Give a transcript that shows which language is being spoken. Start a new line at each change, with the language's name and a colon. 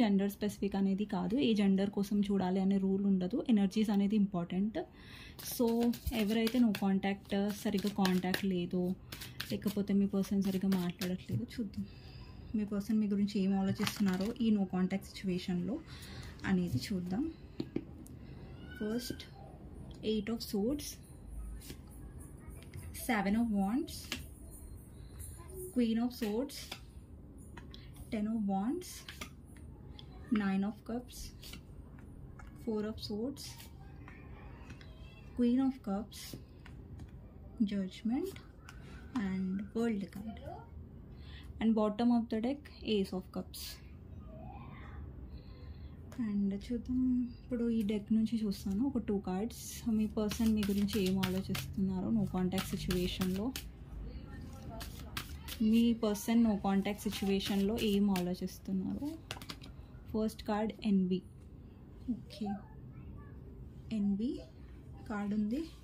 Telugu: Gender specific అనేది కాదు. ఏ gender కోసం చూడాలి అనే రూల్ ఉండదు. ఎనర్జీస్ అనేది ఇంపార్టెంట్. సో ఎవరైతే నో కాంటాక్ట్, సరిగ్గా కాంటాక్ట్ లేదో, లేకపోతే మీ పర్సన్ సరిగ్గా మాట్లాడట్లేదు, చూద్దాం మీ పర్సన్ మీ గురించి ఏం ఆలోచిస్తున్నారో ఈ నో కాంటాక్ట్ సిచ్యువేషన్లో అనేది చూద్దాం.
English: First 8 of Swords, 7 of Wands, Queen of Swords, 10 of Wands, 9 of Cups, 4 of Swords, Queen of Cups, Judgment and World card, and bottom of the deck Ace of Cups.
Telugu: And చూద్దాం, ఇప్పుడు ఈ deck నుంచి చూస్తాను ఒక 2 cards. మీ person మీ గురించి ఏం ఆలోచిస్తున్నారో no contact సిచ్యువేషన్లో, మీ person no contact సిచ్యువేషన్లో ఏం ఆలోచిస్తున్నారు. First card NB. Okay, NB card ఉంది.